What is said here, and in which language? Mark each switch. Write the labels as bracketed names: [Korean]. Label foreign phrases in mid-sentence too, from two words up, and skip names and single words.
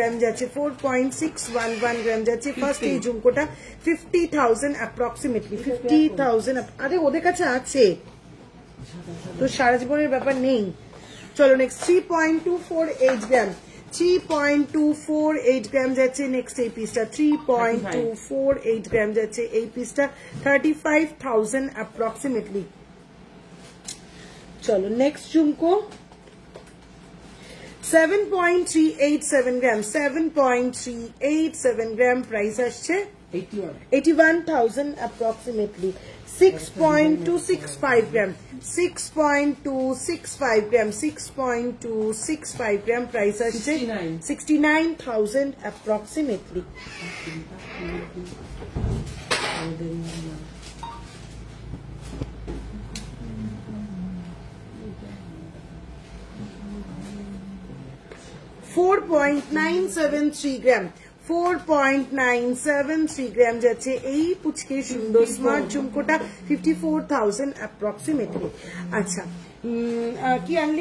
[Bangla] গ্রাম যাচ্ছে 4.611 গ্রাম যাচ্ছে ফার্স্ট এই ঝুমকোটা 50,000 অ্যাপ্রক্সিমেটলি 50,000 আরে ওদের কাছে আছে তো সারা জীবনের ব্যাপার নেই চলো নেক্সট 3.248 গ্রাম 3.248 গ্রাম যাচ্ছে নেক্সট এই পিসটা 3.248 গ্রাম যাচ্ছে এই পিসটা 35,000 অ্যাপ্রক্সিমেটলি চলো নেক্সট ঝুমকো 7.387 গ্রাম 7.387 গ্রাম প্রাইস আসছে 81,000 [English] approximately 6.265 gram 6.265 gram 6.265 gram price [Bangla] আসছে 69,000 approximately 4.973 gram 4.973 গ্রাম যাচ্ছে এই পুচকে সুন্দর স্মার্ট ঝুমকোটা 54,000 অ্যাপ্রক্সিমেটলি আচ্ছা কি আনলি